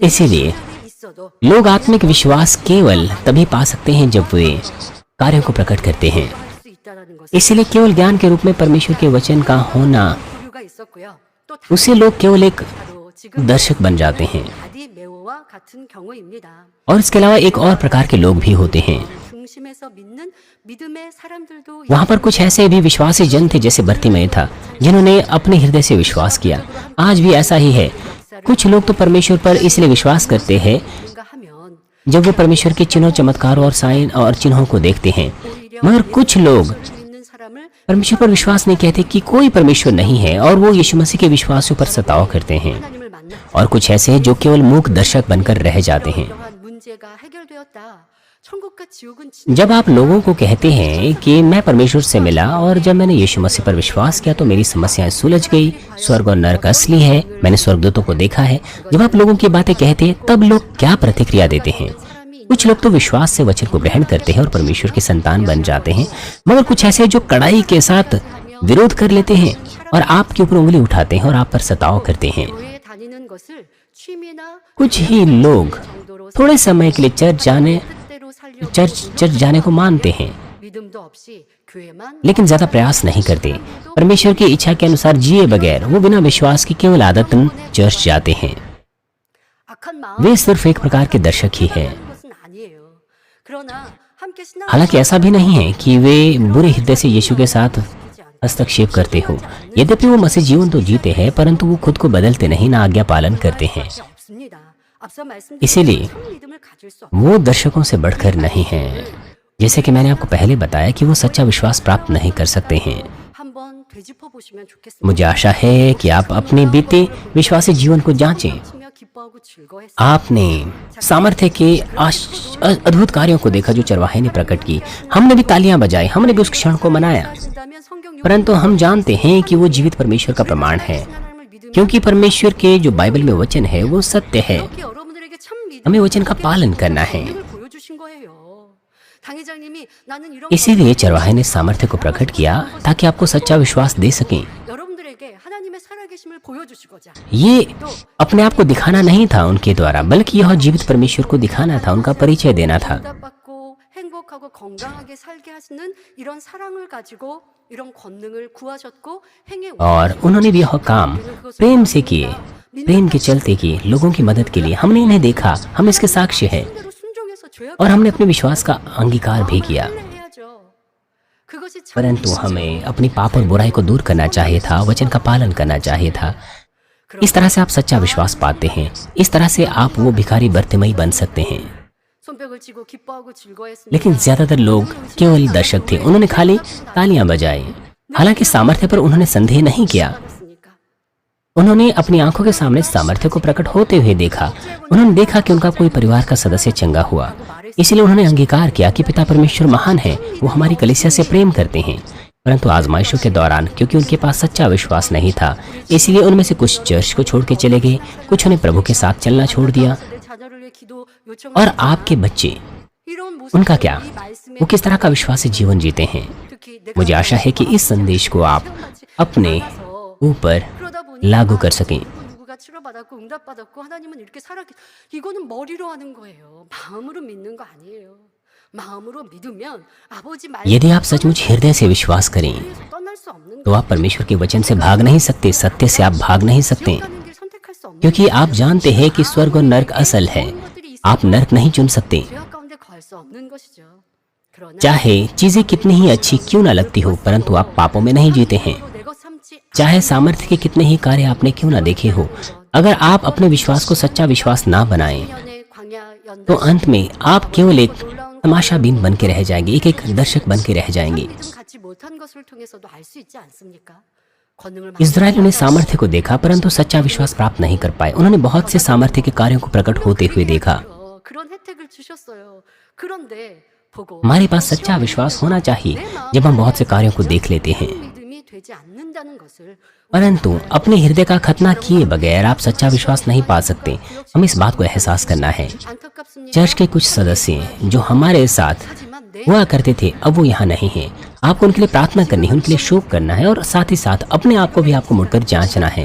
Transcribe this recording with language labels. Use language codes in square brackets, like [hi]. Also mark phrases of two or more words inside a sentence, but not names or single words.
[hi] इसीलिए [ko] 신앙이 있어도 [hi] लोग आत्मिक विश्वास केवल तभी पा सकते हैं जब वे कार्यों को प्रकट करते हैं। [ko] 할 수 있다는 것은 [hi] इसीलिए केवल ज्ञान के रूप में परमेश्वर के वचन का होना, [ko] 부류가 있었고요. 또 [hi] उससे लोग केवल एक [ko] 바로 지금 [hi] दर्शक बन जाते हैं। [ko] 바디메오와 같은 경우입니다. [hi] और इसके अलावा एक और प्रकार के लोग भी होते हैं। [ko] 중심에서 믿는 믿음의 사람들도 [hi] वहाँ पर कुछ ऐसे भी विश्वासी जन थे जैसे बर्तिमेय था, जिन्होंने अपने हृदय से विश्वास किया। आज भी ऐसा ही है। कुछ लोग तो परमेश्वर पर इसलिए विश्वास करते हैं [ko] 뭔가 하면 [hi] जब वो परमेश्वर के चिन्हों, चमत्कारों और साइन और चिन्हों को देखते हैं, [ko] 오히려 [hi] मगर कुछ लोग [ko] 믿는 사람을 [hi] परमेश्वर पर विश्वास नहीं कहते कि कोई परमेश्वर नहीं है और वो यीशु मसीह के विश्वासियों पर सताव करते हैं। [ko] 하나님을 만나 [hi] और कुछ ऐसे हैं जो केवल मूक दर्शक बनकर रह जाते हैं। [ko] 이러한 문제가 해결되었다. 천국과 지옥은 진짜 [hi] जब आप लोगों को कहते हैं कि मैं परमेश्वर से मिला और जब मैंने यीशु मसीह पर विश्वास किया तो मेरी समस्याएं सुलझ गई, स्वर्ग और नरक असली है, मैंने स्वर्गदूतों को देखा है, जब आप लोगों की बातें कहते हैं तब लोग क्या प्रतिक्रिया देते हैं? कुछ लोग तो विश्वास से वचन को ग्रहण करते हैं और परमेश्वर के संतान बन जाते हैं, मगर कुछ ऐसे जो कड़ाई के साथ विरोध कर लेते हैं और आपके ऊपर उंगली उठाते हैं और आप पर सताव करते हैं। [ko] 교회에 다니는 것을 취미나 [hi] कुछ ही लोग [ko] 정도로 [hi] थोड़े समय के लिए [ko] 뜻대로 살려고 [hi] चर्च जाने को मानते हैं, [ko] 믿음도 없이 교회만 [hi] लेकिन ज्यादा प्रयास नहीं करते। परमेश्वर की इच्छा के अनुसार जिए बगैर वो बिना विश्वास के केवल आदतन चर्च जाते हैं। [ko] 악한 마음 [hi] वे सिर्फ एक प्रकार के दर्शक ही हैं। [ko] 것은 아니에요. 그러나 함께 신앙 [hi] हालांकि ऐसा भी नहीं है कि वे बुरे हृदय से यीशु के साथ हस्तक्षेप करते हो। यद्यपि वो मसीह जीवन तो जीते हैं परंतु वो खुद को बदलते नहीं, ना आज्ञा पालन करते हैं। [ko] 없습니다. 앞서 말씀드린 [hi] इसीलिए [ko] 큰 믿음을 가질 수 [hi] वो दर्शकों से बढ़कर नहीं हैं। जैसे कि मैंने आपको पहले बताया कि वो सच्चा विश्वास प्राप्त नहीं कर सकते हैं। [ko] 한번 되짚어 보시면 좋겠습니다. [hi] मुझे आशा है कि आप अपने बीते विश्वासी जीवन को जांचें। [ko] 치며 기뻐하고 즐거워했어요. [hi] आपने सामर्थ्य के अद्भुत कार्यों को देखा जो चरवाहे ने प्रकट की। हमने भी तालियां बजाई, हमने भी उस क्षण को मनाया, [ko] 하신다면 성경 [hi] परंतु हम जानते हैं कि वो जीवित परमेश्वर का प्रमाण है, [ko] 하나님을 믿으면 [hi] क्योंकि परमेश्वर के जो बाइबल में वचन है वो सत्य है। [ko] 이렇게 여러분들에게 참 믿음을 [hi] हमें वचन का पालन करना है। [ko] 보여주신 거예요. 당회장님이 나는 이런 [hi] इसीलिए चरवाहे ने सामर्थ्य को प्रकट किया ताकि आपको सच्चा विश्वास दे सकें। [ko] 여러분들에게 하나님의 살아계심을 보여주시고자 [hi] ये अपने आप को दिखाना नहीं था उनके द्वारा, बल्कि यह जीवित परमेश्वर को दिखाना था, उनका परिचय देना था। [ko] 응답받고 행복하고 건강하게 살게 하시는 이런 사랑을 가지고 이런 권능을 구하셨고 행해 [hi] और उन्होंने भी यह काम प्रेम से किए, प्रेम के चलते किए, लोगों की मदद के लिए। हमने इन्हें देखा, हम इसके साक्ष्य हैं [ko] 대로 순종해서 죄악 [hi] और हमने अपने विश्वास का अंगीकार भी किया। [ko] 해야죠. 그것이 참 [hi] परंतु हमें अपनी पाप और बुराई को दूर करना चाहिए था, वचन का पालन करना चाहिए था। इस तरह से आप सच्चा विश्वास पाते हैं, इस तरह से आप वो भिखारी बर्तिमई बन सकते हैं। [ko] 손뼉을 치고 기뻐하고 즐거워했습니다. [hi] लेकिन ज्यादातर लोग केवल दर्शक थे, उन्होंने खाली तालियां बजाई। हालांकि सामर्थ्य पर उन्होंने संदेह नहीं किया। [ko] 없으니까. [hi] उन्होंने अपनी आंखों के सामने सामर्थ्य को प्रकट होते हुए देखा। उन्होंने देखा कि उनका कोई परिवार का सदस्य चंगा हुआ, इसलिए उन्होंने अंगीकार किया कि पिता परमेश्वर महान है, वो हमारी कलीसिया से प्रेम करते हैं। परंतु आजमाइशों के दौरान क्योंकि उनके पास सच्चा विश्वास नहीं था, इसलिए उनमें से कुछ चर्च को छोड़ के चले गए, कुछ ने प्रभु के साथ चलना छोड़ दिया। [ko] 내 자녀를 위해 기도 요청 [hi] और आपके बच्चे, [ko] 이런 모습 [hi] उनका क्या? [ko] 이 말씀에 [hi] वो किस तरह का विश्वासी जीवन जीते हैं? [ko] 특히 내가 [hi] मुझे आशा है कि इस संदेश को आप अपने ऊपर [ko] 그러다 보니 [hi] लागू कर सकें। [ko] 누구가 치료받았고 응답받았고 하나님은 이렇게 살았기 이거는 머리로 하는 거예요. 마음으로 믿는 거 아니에요. 마음으로 믿으면 아버지 말 [hi] यदि आप सचमुच हृदय से विश्वास करें [ko] 떠날 수 없는 [hi] तो आप परमेश्वर के वचन से भाग नहीं सकते, सत्य से आप भाग नहीं सकते, [ko] 가는 길 선택할 수 없는 [hi] क्योंकि आप जानते हैं कि स्वर्ग और नरक असल है। आप नरक नहीं चुन सकते, [ko] 죄악 가운데 거할 수 없는 것이죠. 그러나 [hi] चाहे चीजें कितनी ही अच्छी क्यों ना लगती हो, परंतु आप पापों में नहीं जीते हैं। [ko] 내것 삼지 [hi] चाहे सामर्थ्य के कितने ही कार्य आपने क्यों ना देखे हो, अगर आप अपने विश्वास को सच्चा विश्वास ना बनाएं [ko] 년의 광야 [hi] तो [ko] 연단 [hi] अंत में आप केवल एक तमाशाबीन बन के रह जाएंगे, एक दर्शक बन के रह जाएंगे। [ko] 믿음 갖지 못한 것을 통해서도 알 수 있지 않습니까? 권능을 [hi] इस्राएलियों ने सामर्थ्य को देखा परंतु सच्चा विश्वास प्राप्त नहीं कर पाए। उन्होंने बहुत से सामर्थ्य के कार्यों को प्रकट होते हुए देखा। [ko] 그런 혜택을 주셨어요. 그런데 보고 [hi] हमारे पास सच्चा विश्वास होना चाहिए जब हम बहुत से कार्यों को देख लेते हैं, [ko] 믿음이 되지 않는다는 것을 [hi] परंतु अपने हृदय का खतना किए बगैर आप सच्चा विश्वास नहीं पा सकते। हमें इस बात को एहसास करना है। [ko] 안타깝습니다. [hi] चर्च के कुछ सदस्य जो हमारे साथ [ko] 하지만 내 [hi] हुआ करते थे अब वो यहाँ नहीं है। आपको उनके लिए प्रार्थना करनी है, उनके लिए शोक करना है और साथ ही साथ अपने आप को भी आपको मुड़कर जांचना है।